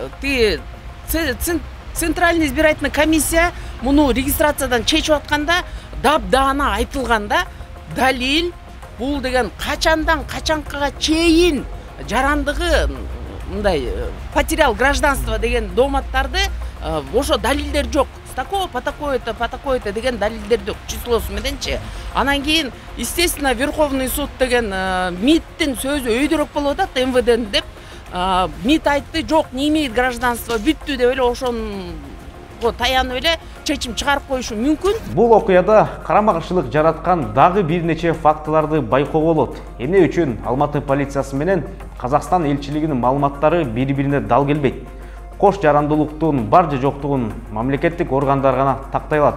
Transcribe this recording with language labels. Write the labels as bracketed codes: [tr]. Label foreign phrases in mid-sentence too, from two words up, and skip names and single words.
[ky] Ты [ru] Центральный избирательный комиссия [ky] муну регистрациядан чечип атканда дап-даана айтылганда далил бул деген качандан качанкага чейин жарандыгы мындай [ru] потерял гражданство [ky] деген дооматтарды ошо далилдер жок. [ru] С такого по такое-то [ky] деген далилдер жок числосу мененчи. Анан кийин естественно Верховный суд деген МИДтин сөзү өйдөрөк болуп атат МВД деп. МИД айтты, жок, [ru] не имеет гражданства, [ky] бүттү деп эле ошонго таянып эле чечим чыгарып коюшу мүмкүн. Бул окуяда карама-каршылык жараткан дагы бир нече фактыларды байкоого болот. Эмне үчүн Алматы полициясы менен Казакстан элчилигинин маалыматтары бири-бирине дал келбейт? Кош жарандуулуктун бар же жоктугун мамлекеттик органдар гана тактай алат.